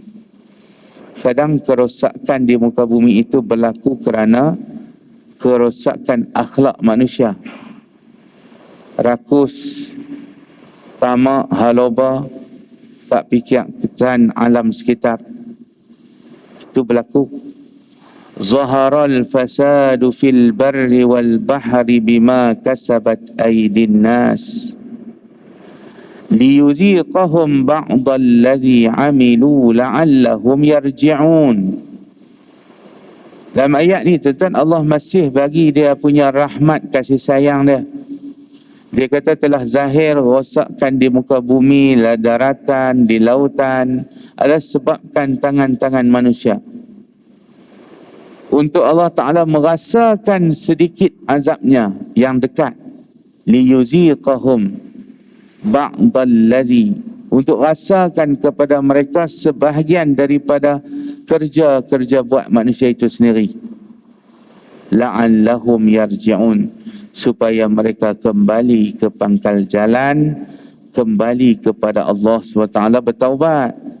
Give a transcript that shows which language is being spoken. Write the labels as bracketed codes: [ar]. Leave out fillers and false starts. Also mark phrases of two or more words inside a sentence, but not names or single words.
[ms] Kadang kerosakan di muka bumi itu berlaku kerana kerosakan akhlak manusia. Rakus, tamak, haloba, tak fikir kesan alam sekitar. Itu berlaku. [ar] ظهر الفساد في البر والبحر بما كسبت أيدي الناس ليذيقهم بعض الذي عملوا لعلهم يرجعون. [ms] Dalam ayat ni tuan-tuan, Allah masih bagi dia punya rahmat kasih sayang dia. Dia kata telah zahir rosakkan di muka bumi, daratan, di lautan, adalah sebabkan tangan-tangan manusia. Untuk Allah Ta'ala merasakan sedikit azabnya yang dekat. [ar] ليذيقهم بعض الذي, [ms] untuk rasakan kepada mereka sebahagian daripada kerja-kerja buat manusia itu sendiri. [ar] لعلهم يرجعون, [ms] supaya mereka kembali ke pangkal jalan, kembali kepada Allah SWT, bertaubat.